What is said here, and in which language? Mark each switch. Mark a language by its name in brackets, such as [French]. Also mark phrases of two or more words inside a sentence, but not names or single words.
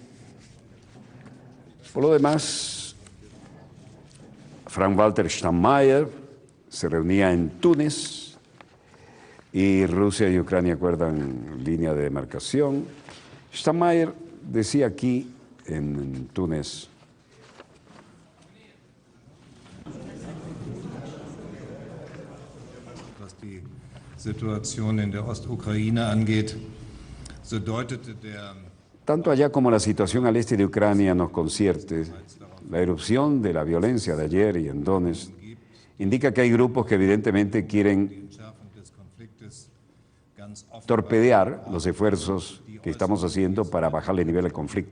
[Spanish] Por lo demás, Frank-Walter Steinmeier se reunía en Túnez y Rusia y Ucrania acuerdan línea de demarcación. Steinmeier decía aquí en Túnez: [German] was die Situation in der Ostukraine angeht, so deutete der [Spanish] tanto allá como la situación al este de Ucrania nos concierte, la erupción de la violencia de ayer y en Donetsk indica que hay grupos que evidentemente quieren torpedear los esfuerzos que estamos haciendo para bajarle el nivel al conflicto.